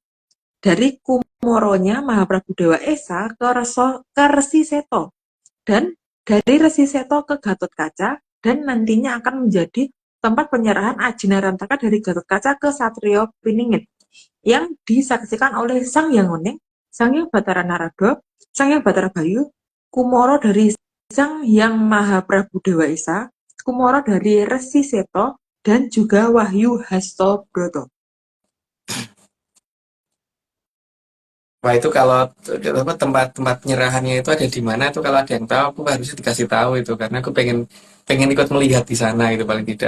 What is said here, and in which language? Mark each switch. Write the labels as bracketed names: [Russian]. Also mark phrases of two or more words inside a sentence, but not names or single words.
[Indonesian] Dari Kumoronya Mahaprabu Dewa Esa ke Resi Seto. Dan dari Resi Seto ke Gatot Kaca, dan nantinya akan menjadi tempat penyerahan Aji Narantaka dari Gatot Kaca ke Satrio Piningit yang disaksikan oleh Sang Hyang Weneng, Sang Hyang Batara Narada, Sang Hyang Batara Bayu, Kumoro dari Sang Hyang Mahaprabu Dewa Esa, Kumoro dari Resi Seto, dan juga Wahyu Hastobroto. Wah, itu kalau tempat-tempat penyerahannya itu ada di mana itu, kalau ada yang tahu aku harus dikasih tahu itu karena aku pengen pengen ikut melihat di sana itu paling tidak.